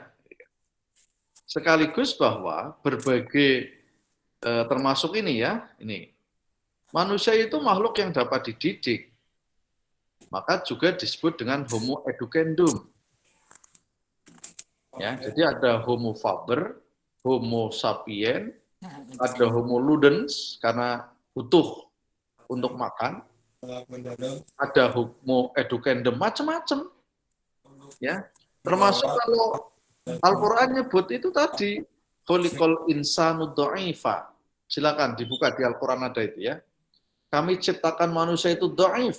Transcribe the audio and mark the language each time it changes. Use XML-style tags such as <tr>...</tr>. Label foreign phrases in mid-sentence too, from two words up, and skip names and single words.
<id>Sekaligus bahwa berbagai termasuk ini ya, ini. Manusia itu makhluk yang dapat dididik. Maka juga disebut dengan</id> <la>homo educandum.</la> <id>Ya, jadi ada</id> <la>homo faber, homo sapien,</la> <id>ada</id> <la>homo ludens</la> <id>karena butuh untuk makan, ada</id> <la>homo educandum,</la> <id>macam-macam. Ya, termasuk kalau Al-Qur'an nyebut itu tadi</id> <ar>خلق الإنسان ضعيفا.</ar> <id>Silakan dibuka di Al-Qur'an ada itu ya. Kami ciptakan manusia itu dhaif.</id>